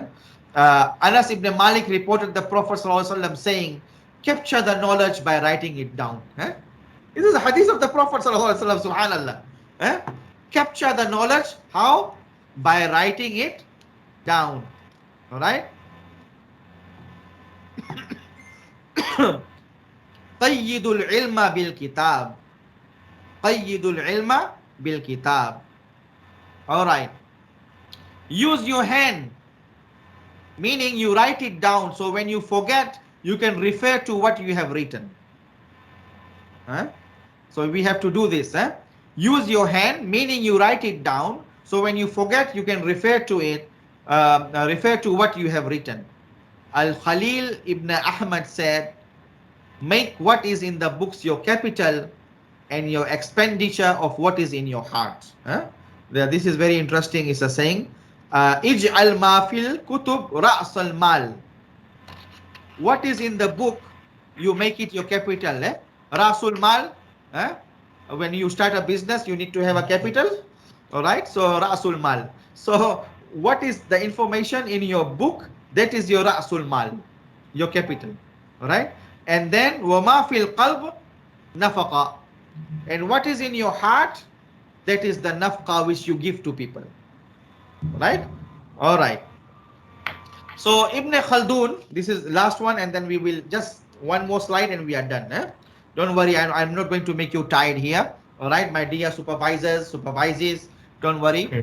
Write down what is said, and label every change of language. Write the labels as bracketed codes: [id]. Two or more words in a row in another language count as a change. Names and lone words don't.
[en] Anas ibn Malik reported the Prophet ﷺ saying, capture the knowledge by writing it down. This is a hadith of the Prophet ﷺ, subhanallah. Capture the knowledge, how? By writing it down. All right? [ar] قيدوا العلم بالكتاب. قيدوا العلم بالكتاب. [en] All right. Use your hand, meaning you write it down, so when you forget, you can refer to what you have written. So we have to do this. Use your hand, meaning you write it down, so when you forget, you can refer to it, refer to what you have written. Al-Khalil ibn Ahmad said, make what is in the books your capital and your expenditure of what is in your heart. This is very interesting. It's a saying, [ar] اجعل ما في الكتب رأس المال. [en] What is in the book, you make it your capital. [ar] رأس المال. [en] When you start a business, you need to have a capital. All right. So [ar] رأس المال. [en] So what is the information in your book? That is your [ar] رأس المال, [en] your capital. All right. And then [ar] وما في القلب نفقة. [en] And what is in your heart? That is the nafqa which you give to people. Right. All right. So Ibn Khaldun, this is last one, and then we will just one more slide and we are done. Don't worry, I'm not going to make you tired here. All right, my dear supervisors, don't worry.